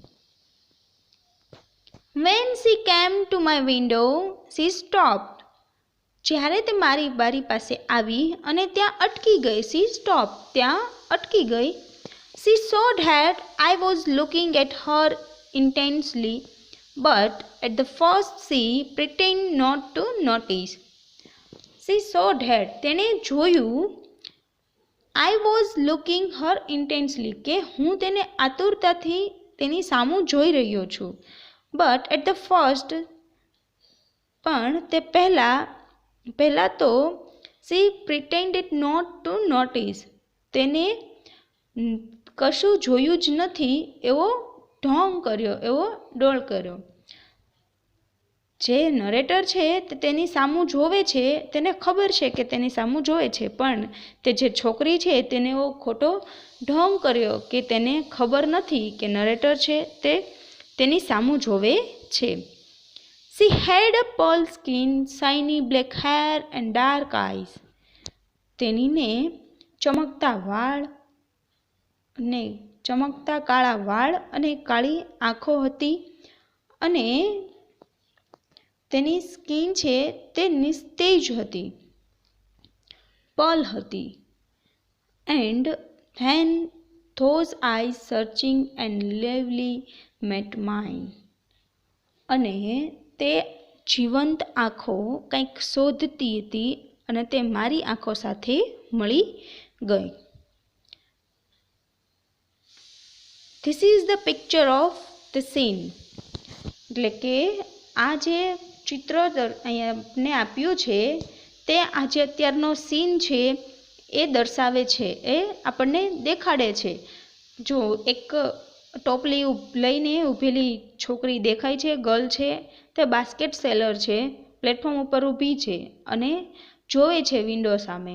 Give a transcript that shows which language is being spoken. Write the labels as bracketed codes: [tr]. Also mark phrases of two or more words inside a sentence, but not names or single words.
[en] When she came to my window, she stopped. [gu] જ્યારે તે મારી બારી પાસે આવી અને ત્યાં અટકી ગઈ. [en] She stopped. [gu] ત્યાં અટકી ગઈ. [en] She saw that I was looking at her intensely, but at the first she pretended not to notice. She saw that [gu] તેણે જોયું [en] I was looking her intensely [gu] કે હું તેને આતુરતાથી તેની સામું જોઈ રહ્યો છું. [en] But at the first [gu] પણ તે પહેલા તો [en] she pretended not to notice [gu] તેને કશું જોયું જ નથી એવો ઢોંગ કર્યો, એવો ડોળ કર્યો. જે નરેટર છે તે તેની સામું જોવે છે, તેને ખબર છે કે તેની સામું જોવે છે, પણ તે જે છોકરી છે તેને એવો ખોટો ઢોંગ કર્યો કે તેને ખબર નથી કે નરેટર છે તે તેની સામું જોવે છે. [en] She had a pale skin, shiny black hair and dark eyes. [gu] તેનીને ચમકતા કાળા વાળ અને કાળી આંખો હતી અને તેની સ્કિન છે તે નિસ્તેજ હતી, પલ હતી. [en] And then those eyes searching and lively met mine. [gu] અને તે જીવંત આંખો કંઈક શોધતી હતી અને તે મારી આંખો સાથે મળી ગઈ. [en] This is the picture of the scene. [gu] એટલે કે આ જે ચિત્ર અહીંયાને આપ્યું છે તે આ જે અત્યારનો સીન છે એ દર્શાવે છે, એ આપણને દેખાડે છે. જો એક ટોપલી લઈને ઊભેલી છોકરી દેખાય છે, ગર્લ છે, તે [en] basket seller [gu] છે, પ્લેટફોર્મ ઉપર ઊભી છે અને જોવે છે વિન્ડો સામે.